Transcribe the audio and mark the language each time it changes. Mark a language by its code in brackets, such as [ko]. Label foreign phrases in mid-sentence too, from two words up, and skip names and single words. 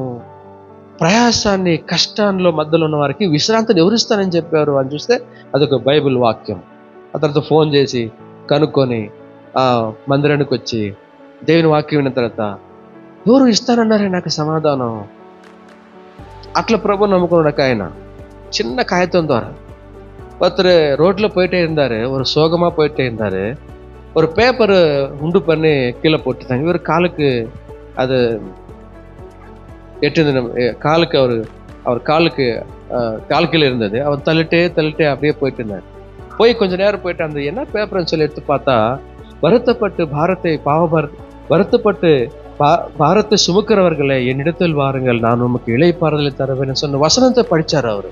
[te] ప్రయాసాన్ని, కష్టాల్లో మధ్యలో ఉన్న వారికి విశ్రాంతిని ఎవరిస్తానని చెప్పారు అని చూస్తే అదొక బైబిల్ వాక్యం. ఆ తర్వాత ఫోన్ చేసి కనుక్కొని మందిరానికి వచ్చి దేవుని వాక్యం విన్న తర్వాత ఎవరు ఇస్తానన్నారే నాకు సమాధానం? అట్లా ప్రభు నమ్ముకున్నాడు ఆయన. చిన్న కాగితం ద్వారా [ta] ஒருத்தர் ரோட்டில் போயிட்டே இருந்தார், ஒரு சோகமாக போயிட்டே இருந்தார். ஒரு பேப்பர் உண்டு பண்ணி கீழே போட்டுட்டாங்க. இவர் காலுக்கு அது எட்டு காலுக்கு அவர் காலுக்கு கால் கீழே இருந்தது. அவர் தள்ளிட்டே அப்படியே போயிட்டு இருந்தார். போய் கொஞ்ச நேரம் போயிட்டு அந்த என்ன பேப்பர்னு சொல்லி எடுத்து பார்த்தா, வருத்தப்பட்டு பாரத்தை சுமக்கிறவர்களே என்னிடத்தில் வாருங்கள், நான் உமக்கு இளைப்பாறுதலை தருவேன்னு சொன்ன வசனத்தை படிச்சார் அவரு.